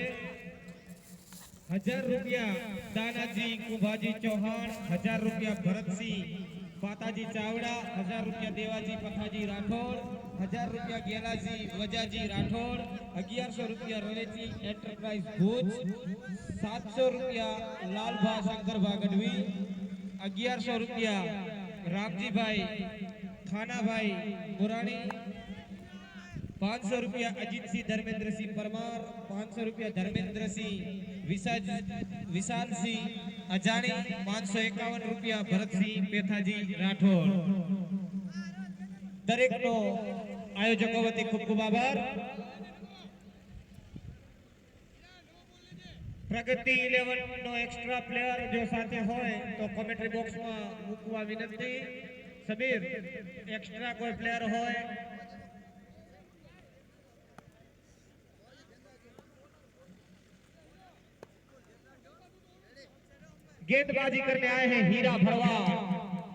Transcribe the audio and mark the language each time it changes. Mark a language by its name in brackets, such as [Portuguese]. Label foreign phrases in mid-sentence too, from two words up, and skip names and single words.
[Gujarati] 1000 રૂપિયા દાનાજી કુંભાજી ચૌહાણ, 1000 રૂપિયા ભરતસિંહ પાતાજી ચાવડા, 1000 રૂપિયા દેવાજી પથાજી રાઠોડ, 1000 રૂપિયા ગેલાજી વજાજી રાઠોડ, 1100 રૂપિયા રવેચી એન્ટરપ્રાઇઝ ભુજ, 700 રૂપિયા લાલભા શંકરભા ગઢવી, 1100 રૂપિયા રામજી ભાઈ ખાના ભાઈ મુરાની, 500 રૂપિયા અજીત સિંહ ધર્મેન્દ્ર સિંહ પરમાર, 500 રૂપિયા ધર્મેન્દ્ર સિંહ વિશાલ સિંહ અજાની, 551 રૂપિયા ભરત સિંહ પેથાજી રાઠોડ। દરેક નો આયોજકો વતી ખૂબ ખૂબ આભાર। પ્રગતિ 11 નો [English] extra player [Gujarati] જો સાથે હોય તો [English] commentary box [Gujarati] માં મૂકવા વિનંતી। [Hindi] समीर [Gujarati] એક્સ્ટ્રા કોઈ પ્લેયર હોય [Hindi] गेंदबाजी करने आए हैं हीरा भरवाड़।